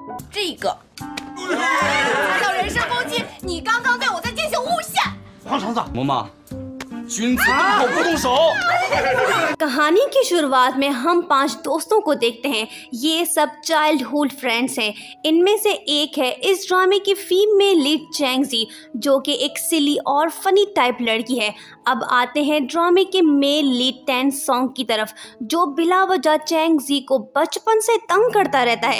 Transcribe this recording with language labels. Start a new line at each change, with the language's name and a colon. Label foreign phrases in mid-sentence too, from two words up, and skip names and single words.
Chinese: 这个才叫人身攻击！你刚刚对我在进行诬陷。黄橙子，嬷嬷，君子动口不动手。
Hindi: कहानी की शुरुआत में हम 5 दोस्तों को देखते हैं। ये सब
English: childhood friends
Hindi: हैं। इनमें से एक है इस ड्रामे की
English: female lead
Hindi: चैंगजी, जो कि एक सिली और
English: funny type
Hindi: लड़की है। अब आते हैं ड्रामे के
English: male lead
Hindi: टैंग सॉन्ग की तरफ, जो बिला वजह चैंगजी को बचपन से तंग करता रहता है।